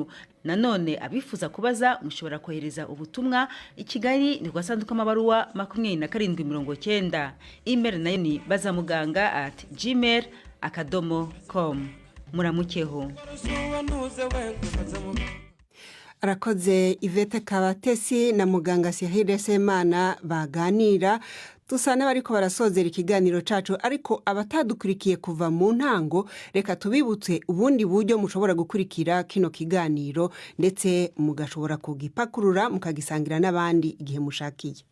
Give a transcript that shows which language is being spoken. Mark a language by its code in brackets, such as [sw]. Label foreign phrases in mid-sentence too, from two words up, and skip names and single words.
[rn] Nanone abifuza kubaza mushobora kohereza ubutumwa i Kigali ni kwasanduka amabaruwa 2790. Email nayo ni bazamuganga@gmail.com. Muramukeho. Arakoze Yvette Kabatesi na muganga Cyrille Semana baganira. Dusa n'abariko barasozera ikiganiro cacu, ariko abatadukurikiye kuva mu ntango reka tubibutse ubundi buryo mushobora gukurikira kino kiganiro, ndetse mugashobora kugipakurura mukagisangira n'abandi igihe mushakiye.